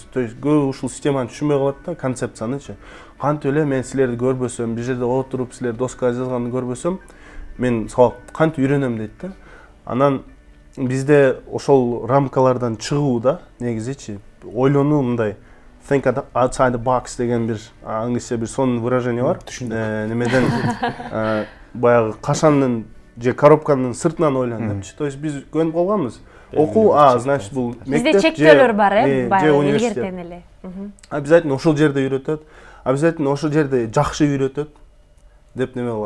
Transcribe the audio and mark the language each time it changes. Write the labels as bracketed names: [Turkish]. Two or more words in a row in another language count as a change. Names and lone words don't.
[Russian] То есть [Kyrgyz] көп ушул системаны түшүнбөй калат да, концепциянычы. Кантип эле мен силерди көрбөсөм, бир жерде отуруп силер доскага жазганды көрбөсөм, мен сабак кантип үйрөнөм дейт да. Анан бизде ошол рамкалардан чыгуу да, негизичи ойлонуу мындай. [English] Think outside the box [Kyrgyz] деген бир англисче бир сонун выражение бар. Немеден баягы кашандын же коробканын сыртынан ойлон депчи. [Russian] То есть [Kyrgyz] биз көнүп калганбыз. Окуу, значит бул мектеп бизде чектөөлөр бар, же университет. илгертен эле. Обязательно ошол жерде үйрөтөт. Обязательно ошол жерде жакшы үйрөтөт деп неме болот.